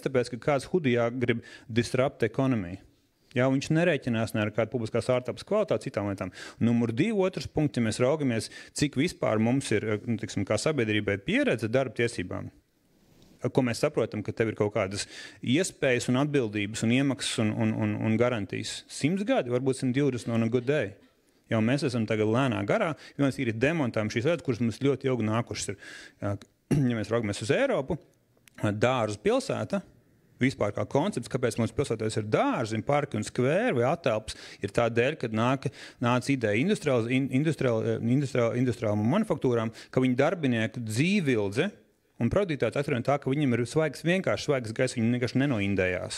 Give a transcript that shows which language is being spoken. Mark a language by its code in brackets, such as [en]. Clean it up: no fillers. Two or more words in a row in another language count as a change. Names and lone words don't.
[lv] Tāpēc, ka kāds hudijā grib disrupt ekonomiju. Ja viņš nerēķinās ne ar kādu publiskās ārtelpas kvalitāti, citām lietām. Numur 2, otrs punkts, ja mēs raugamies, cik vispār mums ir, tiksim, kā sabiedrībai pieredze darba tiesībām. Ko mēs saprotam, ka tev ir kaut kādas iespējas un atbildības un iemaksas un garantijas. 100 gadi, varbūt 120 [en] on a good day. [lv] Jau mēs esam tagad lēnā garā, jo mēs ir demontējam šīs lietas, kuras mums ļoti ilgi nākušas ir. Ja mēs raugamies uz Eiropu, dārzu pilsēta, vispār kā koncepts, kāpēc mums pilsētās ir dārzi, parki un skvēri vai atelpas, ir tādēļ, kad nāca ideja industriālām manufaktūrām, ka viņu darbinieku dzīvildze un produktivitāte atkarīga no tā, ka viņiem ir vienkārši svaigs gaiss, viņi vienkārši nenoindējās.